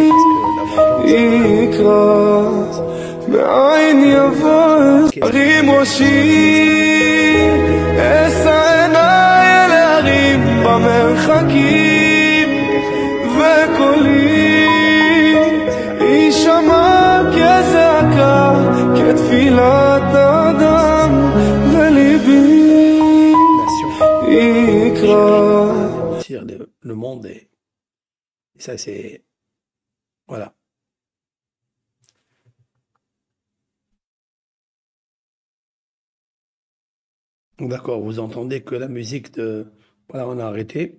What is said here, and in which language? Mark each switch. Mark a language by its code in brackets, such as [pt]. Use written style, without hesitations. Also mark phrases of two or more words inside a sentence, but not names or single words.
[he] יקרא, מאין יבוא, ארים ראשי, אשא עיניי אל ההרים במרחקים, וקולי יישמע כזעקה, כתפילת אדם, וליבי יקרא. [fr] Le monde et ça c'est voilà. D'accord, vous entendez que la musique de voilà, on a arrêté.